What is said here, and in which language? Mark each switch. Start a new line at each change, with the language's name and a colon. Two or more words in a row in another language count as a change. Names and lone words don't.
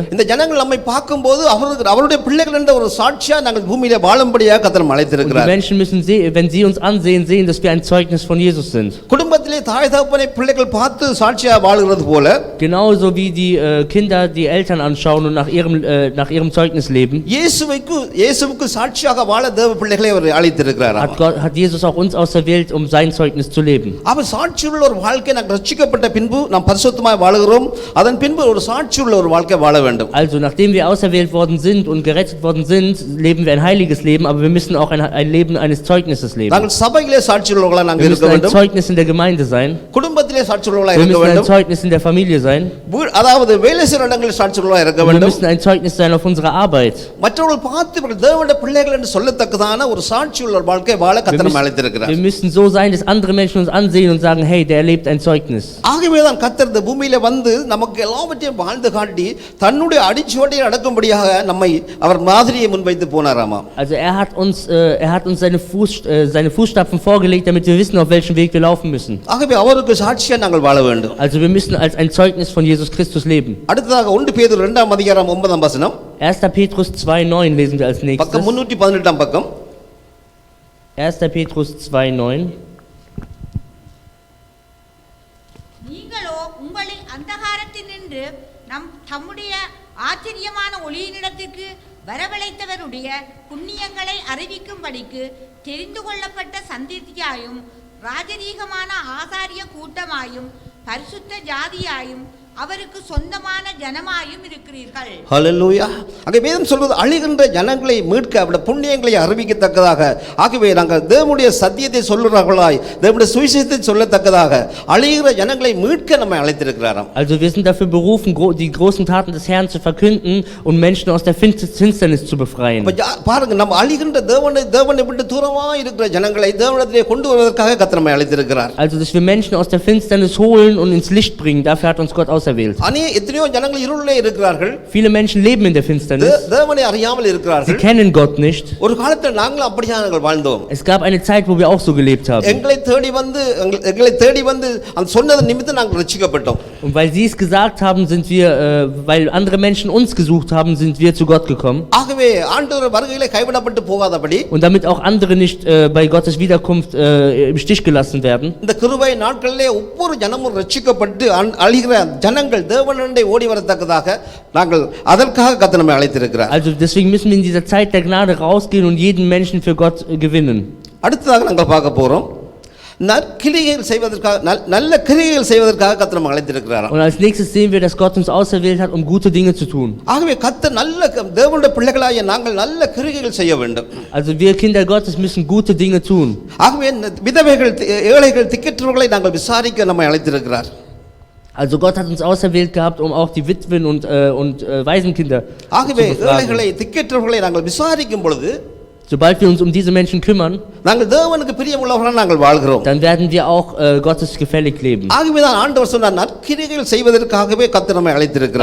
Tamil: இந்த ஜனங்கள் நம்மை பார்க்கும்போது அவருடைய பிள்ளைகள் என்ற ஒரு சாட்சியா நாங்கள் பூமியிலே வாழும்படியாக கர்த்தர் அழைத்திருக்கிறார்.
German: Menschen müssen sehen, wenn sie uns ansehen, sehen, dass wir ein Zeugnis von Jesus sind.
Tamil: குடும்பத்திலே தாய் தகப்பனை பிள்ளைகள் பார்த்து சாட்சியா வாழுகிறது போல,
German: Genauso wie die Kinder die Eltern anschauen und nach ihrem Zeugnis leben,
Tamil: இயேசுவுக்கு சாட்சியாக வாழ தேவ பிள்ளைகளை அவர் அழைத்திருக்கிறார்.
German: hat Jesus auch uns auserwählt, um sein Zeugnis zu leben.
Tamil: அவர் சாட்சியுள்ள ஒரு வாழ்க்கை, நாம் ரட்சிக்கப்பட்ட பின்பு நாம் பரிசுத்தமாய் வாழுகிறோம், அதன் பின்பு ஒரு சாட்சியுள்ள ஒரு வாழ்க்கை வாழ வேண்டும்.
German: Also nachdem wir auserwählt worden sind und gerettet worden sind, leben wir ein heiliges Leben, aber wir müssen auch ein Leben eines Zeugnisses leben.
Tamil: நாங்கள் சபையிலே சாட்சியுள்ளவர்களா நாங்கள்
German: Wir
Tamil: இருக்க
German: müssen ein
Tamil: வேண்டும்.
German: Zeugnis in der Gemeinde sein.
Tamil: குடும்பத்திலே சாட்சியுள்ளவர்களா
German: Wir
Tamil: இருக்க
German: müssen ein
Tamil: வேண்டும்.
German: Zeugnis in der Familie sein.
Tamil: அதாவது வேலை செய்கிற இடங்களில் சாட்சியுள்ளவர்களா இருக்க
German: Wir
Tamil: வேண்டும்.
German: müssen ein Zeugnis sein auf unserer Arbeit.
Tamil: மற்றவர்கள் பார்த்து இவர்கள் தேவனுடைய பிள்ளைகள் என்று சொல்லத்தக்கதான ஒரு சாட்சியுள்ள வாழ்க்கை வாழ கர்த்தர் நம்மை அழைத்திருக்கிறார்.
German: Wir müssen so sein, dass andere Menschen uns ansehen und sagen, hey, der lebt ein Zeugnis.
Tamil: ஆகவே தான் கர்த்தர் இந்த பூமியில வந்து நமக்கு எல்லாவற்றையும் வாழ்ந்து காட்டி தன்னுடைய அடிச்சுவட்டை நடக்கும்படியாக நம்மை அவர் மாதிரியை முன்வைத்து போனாராமா.
German: Also er hat uns seine Fußstapfen vorgelegt, damit wir wissen, auf welchem Weg wir laufen müssen.
Tamil: ஆகவே அவருக்கு சாட்சியா நாங்கள் வாழ வேண்டும்.
German: Also wir müssen als ein Zeugnis von Jesus Christus leben.
Tamil: அடுத்ததாக 1 பேதுரு 2ஆம் அதிகாரம் 9ஆம் வசனம்.
German: 1. Petrus 2,9 lesen wir als nächstes.
Tamil: பக்கம் 318ஆம் பக்கம்.
German: 1. Petrus 2,9.
Tamil: நீங்களோ உங்களை அந்தகாரத்தினின்று தம்முடைய ஆச்சரியமான ஒளியினிடத்திற்கு வரவழைத்தவருடைய புண்ணியங்களை அறிவிக்கும்படிக்கு தெரிந்து கொள்ளப்பட்ட சந்ததியாயும் ராஜரீகமான ஆசாரிய கூட்டமாயும் பரிசுத்த ஜாதியாயும் அவருக்கு சொந்தமான ஜனமாயும் இருக்கிறீர்கள். ஹல்லேலூயா. அங்கே வேதம் சொல்வது அழிகின்ற ஜனங்களை மீட்க அவருடைய புண்ணியங்களை அறிவிக்கத்தக்கதாக. ஆகவே நாங்கள் தேவனுடைய சத்தியத்தை சொல்லுறவர்களாய் தேவனுடைய சுவிசேஷத்தை சொல்லத்தக்கதாக அழிகிற ஜனங்களை மீட்க நம்மை அழைத்திருக்கிறாராம்.
German: Also wir sind dafür berufen, die großen Taten des Herrn zu verkünden und Menschen aus der Finsternis zu befreien.
Tamil: பாருங்க, நம்ம அழிகின்ற தேவனை விட்டு தூரமா இருக்கிற ஜனங்களை தேவனிடத்திலே கொண்டு வருவதற்காக கர்த்தர் நம்மை அழைத்திருக்கிறார்.
German: Also dass wir Menschen aus der Finsternis holen und ins Licht bringen, dafür hat uns Gott auserwählt.
Tamil: எத்தனையோ ஜனங்கள் இருளிலே இருக்கிறார்கள்.
German: Viele Menschen leben in der Finsternis.
Tamil: தேவனை அறியாமல்
German: Sie
Tamil: இருக்கிறார்கள்.
German: kennen Gott nicht.
Tamil: ஒரு காலத்தில் நாங்கள் அப்படியே நாங்கள் வாழ்ந்தோம்.
German: Es gab eine Zeit, wo wir auch so gelebt haben.
Tamil: எங்களை தேடி வந்து அந்த சொன்னது நிமித்தம் நாங்கள் ரட்சிக்கப்பட்டோம்.
German: Und weil sie es gesagt haben, weil andere Menschen uns gesucht haben, sind wir zu Gott gekommen.
Tamil: ஆகவே ஆண்டவர் வருகையிலே கைவிடப்பட்டு போகாதபடி
German: Und damit auch andere nicht bei Gottes Wiederkunft im Stich gelassen werden.
Tamil: இந்த கிருபை நாட்களிலே ஒவ்வொரு ஜனமும் ரட்சிக்கப்பட்டு அழிகிற ஜனங்கள் தேவனண்டை ஓடி வரத்தக்கதாக நாங்கள் அதற்காக கர்த்தர் நம்மை அழைத்திருக்கிறார்.
German: Also deswegen müssen wir in dieser Zeit der Gnade rausgehen und jeden Menschen für Gott gewinnen.
Tamil: அடுத்ததாக நாங்கள் பார்க்க போறோம், நற்கிரியைகள் செய்வதற்காக நல்ல கிரியைகள் செய்வதற்காக கர்த்தர் நம்மை அழைத்திருக்கிறார்.
German: Und als nächstes sehen wir, dass Gott uns auserwählt hat, um gute Dinge zu tun.
Tamil: ஆகவே கர்த்தர் நல்ல தேவனுடைய பிள்ளைகளாகிய நாங்கள் நல்ல கிரியைகள் செய்ய வேண்டும்.
German: Also wir Kinder Gottes müssen gute Dinge tun.
Tamil: ஆகவே விதவைகள் ஏழைகள் திக்கற்றவர்களை நாங்கள் விசாரிக்க நம்மை அழைத்திருக்கிறார்.
German: Also Gott hat uns auserwählt gehabt, um auch die Witwen und Waisenkinder
Tamil: ஆகவே
German: zu befragen.
Tamil: ஏழைகளை திக்கற்றவர்களை நாங்கள் விசாரிக்கும் பொழுது
German: Sobald wir uns um diese Menschen kümmern,
Tamil: நாங்கள் தேவனுக்கு பிரியமுள்ளவர்களாக நாங்கள் வாழ்கிறோம்.
German: dann werden wir auch Gottes gefällig leben.
Tamil: ஆகவே தான் ஆண்டவர் சொன்னார், நற்கிரியைகள் செய்வதற்காகவே கர்த்தர் நம்மை அழைத்திருக்கிறார்.